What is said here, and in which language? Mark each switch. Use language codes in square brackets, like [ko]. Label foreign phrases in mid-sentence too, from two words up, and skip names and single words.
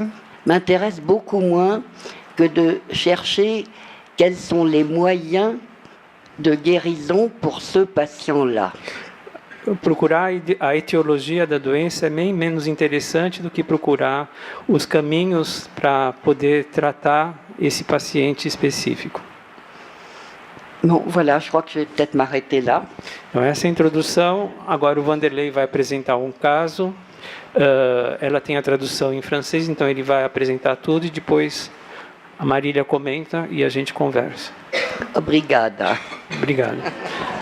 [fr] m'intéresse beaucoup moins que de chercher quels sont les moyens de guérison pour ce patient-là. [pt] procurar a etiologia da doença é bem menos interessante do que procurar os caminhos para poder tratar esse paciente específico. [fr] Bon, voilà, je crois que je vais peut-être m'arrêter là. [pt] Então, essa é a introdução. Agora o Vanderlei vai apresentar um caso. Ela tem a tradução em francês, então ele vai apresentar tudo e depois a Marília comenta e a gente conversa. Obrigada. Obrigado.